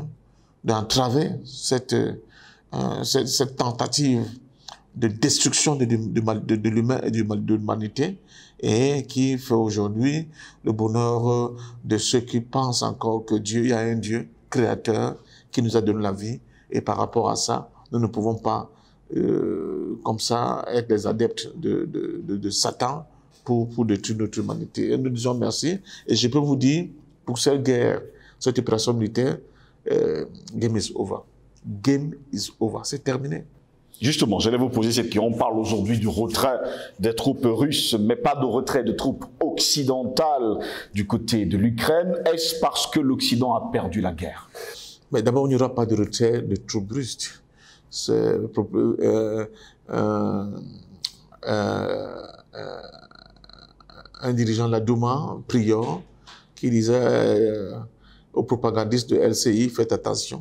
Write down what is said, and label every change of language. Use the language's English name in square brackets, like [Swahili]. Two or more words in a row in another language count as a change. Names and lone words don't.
[French] d'entraver cette tentative de destruction de l'humain et de l'humanité, et qui fait aujourd'hui le bonheur de ceux qui pensent encore que Dieu, il y a un Dieu créateur qui nous a donné la vie, et par rapport à ça, nous ne pouvons pas comme ça être des adeptes de Satan pour détruire notre humanité. Et nous disons merci, et je peux vous dire, pour cette guerre, cette opération militaire, [English] game is over. Game is over, [French] c'est terminé. Justement, j'allais vous poser cette question. On parle aujourd'hui du retrait des troupes russes, mais pas de retrait de troupes occidentales du côté de l'Ukraine. Est-ce parce que l'Occident a perdu la guerre? Mais d'abord, il n'y aura pas de retrait de troupes russes. C'est un dirigeant de la Douma, Prior, qui disait aux propagandistes de LCI, faites attention.